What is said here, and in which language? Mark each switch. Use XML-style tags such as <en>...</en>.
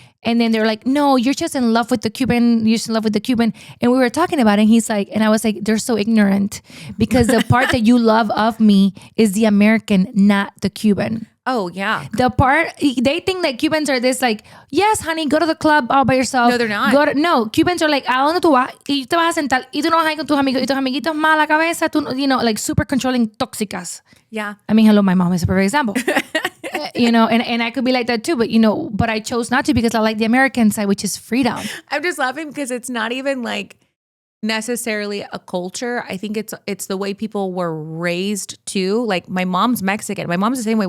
<en>And then they're like, no, you're just in love with the Cuban. You're just in love with the Cuban. And we were talking about it. And he's like, and I was like, they're so ignorant because the part that you love of me is the American, not the Cuban. Oh, yeah. The part, they think that Cubans are this like, yes, honey, go to the club all by yourself. No, they're not. No, Cubans are like,</en> <es>¿a dónde tú vas? Y te vas a sentar. Y tú no vas a ir con tus amigos. Y tus amiguitos mala cabeza.</es> <en>Tú, you know, like super controlling, tóxicas. Yeah. I mean, hello, my mom is a perfect example. You know, and I could be like that too, but you know, but I chose not to because I like the American side, which is freedom. I'm just laughing because it's not even like necessarily a culture. I think it's the way people were raised too. Like my mom's Mexican. My mom's the same way.</en>